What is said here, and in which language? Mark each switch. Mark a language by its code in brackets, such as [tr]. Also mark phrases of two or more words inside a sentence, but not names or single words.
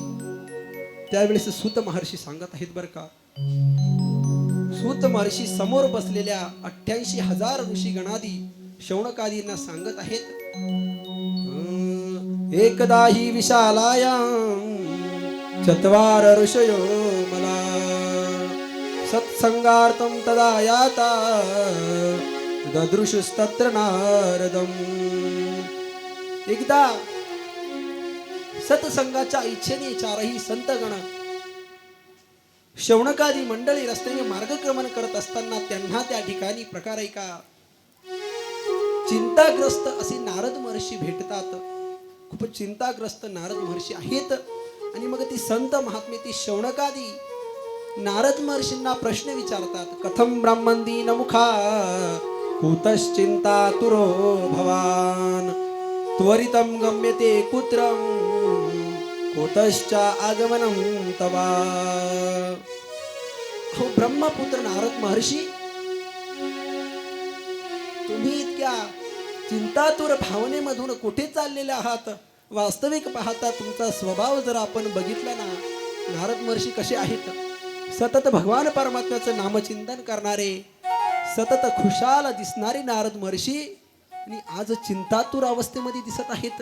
[mr] त्यावेळेस सूत महर्षी सांगत आहेत बरं का. सूत महर्षी समोर बसलेल्या 88,000 ऋषी गणादी शौनकादींना सांगत आहेत, [sa] एकदा ही विशालायां चत्वार ऋषयो मला सत्संगार्थं तदा याता ददृशस्तत्र नारदम. [mr] एकदा सत्संगाच्या इच्छेने चारही संतगण शौनकादी मंडळी रस्त्याने मार्गक्रमण करत असताना त्यांना त्या ठिकाणी प्रकार एका चिंताग्रस्त असे नारद महर्षी भेटतात. खूप चिंताग्रस्त नारद महर्षी आहेत. आणि मग ती संत महात्मे ती शौनकादी नारद महर्षींना प्रश्न विचारतात, [sa] कथम ब्राह्मण दीन मुखा कुतश्चिंतातुरो भवान त्वरितं गम्यते कुत्रं कुतश्च आगमनं तवा. [mr] हो ब्रह्मपुत्र नारद महर्षी, तुम्ही इतक्या चिंतातुर भावनेमधून कुठे चाललेले आहात? वास्तविक पाहता तुमचा स्वभाव जर आपण बघितला ना, नारद महर्षी कसे आहेत? सतत भगवान परमात्म्याचं नामचिंतन करणारे, सतत खुशाल दिसणारे नारद महर्षी, आणि आज चिंतातुर अवस्थेमध्ये दिसत आहेत.